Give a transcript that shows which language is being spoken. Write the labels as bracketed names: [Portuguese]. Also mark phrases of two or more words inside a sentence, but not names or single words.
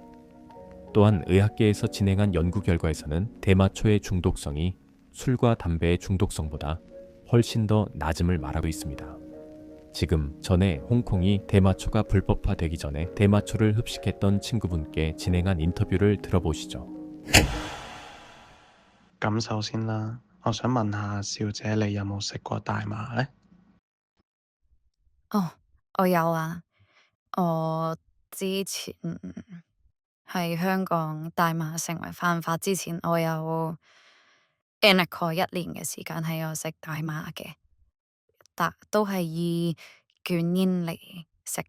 [Korean] 또한 의학계에서 진행한 연구 결과에서는 대마초의 중독성이 술과 담배의 중독성보다 훨씬 더 낮음을 말하고 있습니다. 지금 전에 홍콩이 대마초가 불법화되기 전에 대마초를 흡식했던 친구분께 진행한 인터뷰를 들어보시죠. [Cantonese] 咁首先啦，我想問下小姐你有冇食過大麻呢？哦，我有啊，我之前喺香港大麻成為犯法之前，我有經歷過1年嘅時間係有食大麻嘅，但都係以捲煙嚟食。